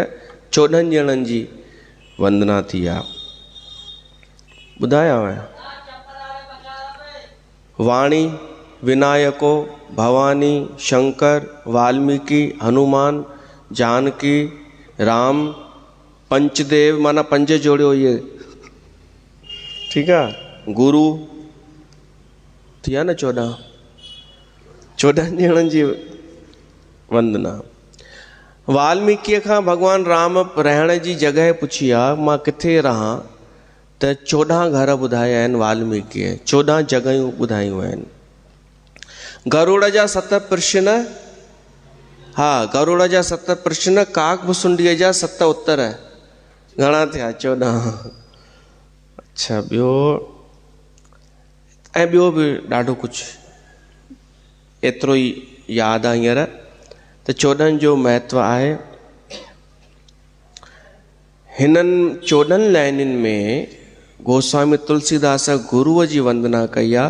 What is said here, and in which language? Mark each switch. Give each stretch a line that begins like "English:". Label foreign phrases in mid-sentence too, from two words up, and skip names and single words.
Sindhi: 14 ॼणनि जी वंदना थी आहे। ॿुधायांव वाणी, विनायको, भवानी, शंकर, वाल्मीकि, हनुमान, जानकी, राम, पंचदेव माना 5 जोड़ियो इहे, ठीकु आहे। गुरु थिया न 14 ॼणनि जी वंदना। वाल्मीकिअ खां भगवान राम रहण जी जॻह पुछी आहे, मां किथे रहां? त 14 घर ॿुधाया आहिनि वाल्मीकिअ, 14 जॻहियूं ॿुधायूं आहिनि। गरुड़ जा 7 प्रश्न, हा गरुड़ जा 7 प्रश्न, काकभुसुंडीअ जा 7 उत्तर, घणा थिया? 14। अच्छा, ॿियो बि ॾाढो कुझु, एतिरो ई यादि आहे हींअर। त 14 जो महत्व आहे। हिननि 14 लाइनुनि में गोस्वामी तुलसीदास गुरुअ जी वंदना कई आहे।